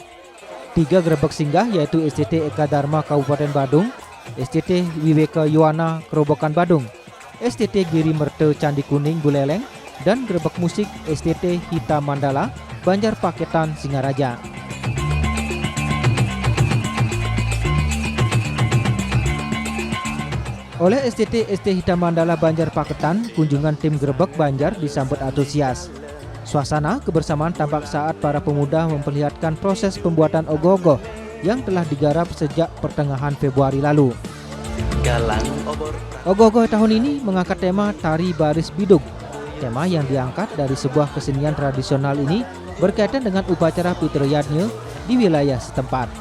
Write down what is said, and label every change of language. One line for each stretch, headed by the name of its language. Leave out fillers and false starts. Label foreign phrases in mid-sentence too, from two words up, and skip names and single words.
Indonesian: 3 Grebek Singgah yaitu STT Eka Dharma Kabupaten Badung, STT Wiweka Yuwana Kerobokan Badung, STT Giri Merte Candi Kuning Buleleng, dan Grebek Musik STT Hita Mandala Banjar Paketan Singaraja. Oleh STT Hita Mandala Banjar Paketan, kunjungan tim Grebek Banjar disambut antusias. Suasana kebersamaan tampak saat para pemuda memperlihatkan proses pembuatan ogoh-ogoh yang telah digarap sejak pertengahan Februari lalu. galang obor. Ogoh-ogoh tahun ini mengangkat tema Tari Baris Bidug. Tema yang diangkat dari sebuah kesenian tradisional ini berkaitan dengan upacara Pitriyadnya di wilayah setempat.